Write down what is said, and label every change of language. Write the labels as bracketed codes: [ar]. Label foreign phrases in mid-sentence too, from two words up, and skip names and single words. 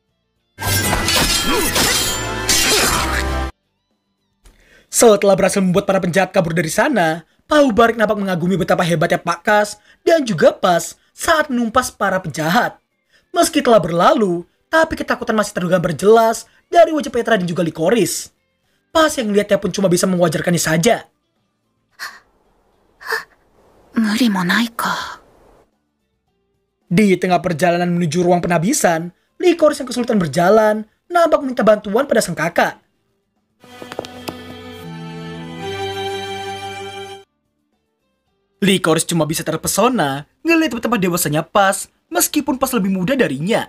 [id] Setelah berhasil membuat para penjahat kabur dari sana, Pak Mubarek nampak mengagumi betapa hebatnya Pak Kas dan juga Pas saat menumpas para penjahat. Meski telah berlalu, tapi ketakutan masih tergambar jelas dari wajah Petra dan juga Licorice. Pas yang lihatnya pun cuma bisa mewajarkannya saja. [ja] 無理もないか。 [id] Di tengah perjalanan menuju ruang penabisan, Licorice yang kesulitan berjalan nampak meminta bantuan pada sang kakak. Licorice cuma bisa terpesona ngelihat betapa dewasanya Pas meskipun Pas lebih muda darinya.